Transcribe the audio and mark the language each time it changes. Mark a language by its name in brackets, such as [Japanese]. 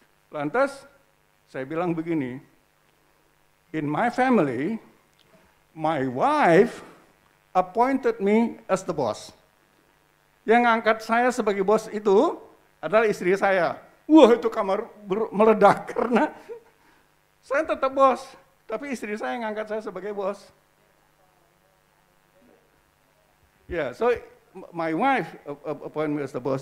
[Indonesian] Lantas saya bilang begini, [English] in my family, my wife appointed me as the boss. [Indonesian] Yang ngangkat saya sebagai bos itu adalah istri saya. Wah, itu kamar meledak karena saya tetap bos, tapi istri saya yang ngangkat saya sebagai bos. [English] Ya, so my wife appointed me as the boss.